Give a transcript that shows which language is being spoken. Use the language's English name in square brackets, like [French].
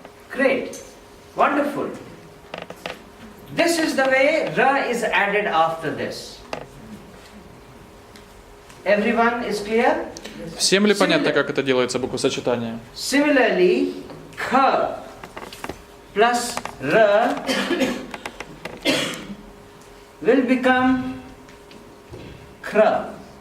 [English] Great. Wonderful. This is the way R is added after this. Everyone is clear? [Russian] Всем ли понятно, как это делается, буквосочетание? [English] Similarly, K plus R will become Kr.